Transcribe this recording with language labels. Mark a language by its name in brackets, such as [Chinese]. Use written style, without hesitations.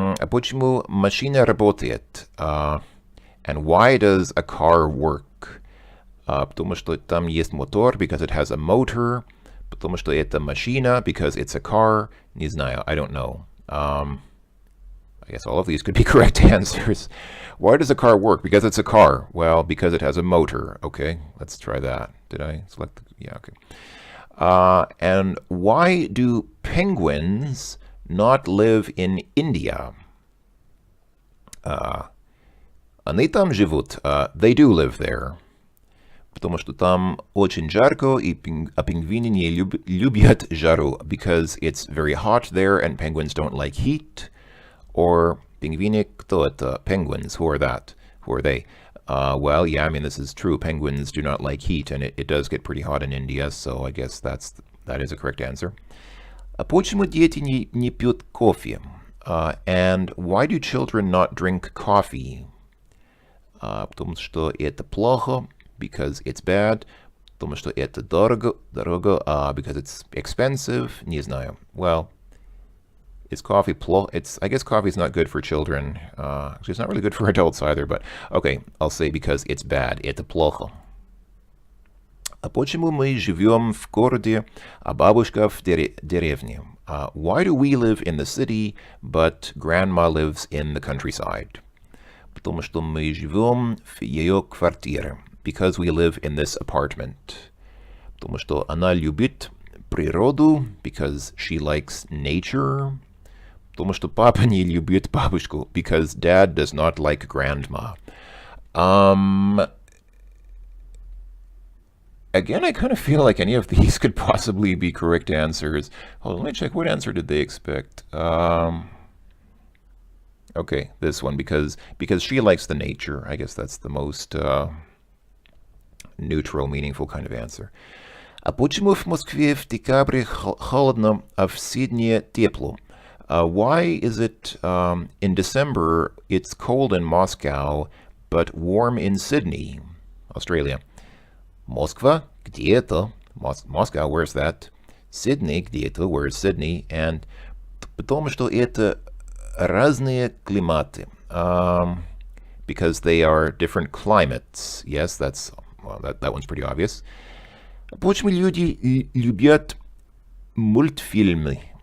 [Russian] Почему машина работает? [English] And why does a car work? [Russian] Потому что там есть мотор, [English] because it has a motor. [Russian] Потому что это машина, [English] because it's a car. [Russian] Не знаю, [English] I don't know. I guess all of these could be correct answers. Why does a car work? Because it's a car. Well, because it has a motor. Okay, let's try that. Did I select? Yeah, okay. And why do penguins not live in India? [Russian] Они там живут. [English] They do live there. [Russian] Потому что там очень жарко, а пингвины не любят жару. [English] Because it's very hot there and penguins don't like heat. Or pingvini, [Russian] кто это? [English] Penguins, who are that? Who are they? Well, yeah, I mean, this is true. Penguins do not like heat, and it does get pretty hot in India, so I guess that is a correct answer. [Russian] Почему дети не пьют кофе? [English] And why do children not drink coffee? [Russian] Потому что это плохо, [English] because it's bad. [Russian] Потому что это дорого, [English] because it's expensive. [Russian] Не знаю. [English] Well, is coffee I guess coffee is not good for children. Actually, it's not really good for adults either, but okay, I'll say because it's bad. [Russian] Это плохо. А почему мы живем в городе, а бабушка в деревне? [English] Why do we live in the city, but grandma lives in the countryside? [Russian] Потому что мы живем в ее квартире. [English] Because we live in this apartment. [Russian] Потому что она любит природу, [English] because she likes nature. [Russian] Потому что папа не любит бабушку, [English] because dad does not like grandma. Again, I kind of feel like any of these could possibly be correct answers. Hold on, let me check. What answer did they expect? Okay, this one, because she likes the nature. I guess that's the most neutral, meaningful kind of answer. [Russian] А почему в Москве в декабре холодно, а в Сиднее тепло? [English] Why is it in December it's cold in Moscow but warm in Sydney, Australia? Moskva, [Russian] где это? [English] Moscow, where's that? Sydney, где это? Where's Sydney? [Russian] And потому что это разные климаты. [English] Because they are different climates. Yes, that one's pretty obvious. [Russian] Почему люди любят мультфильмы?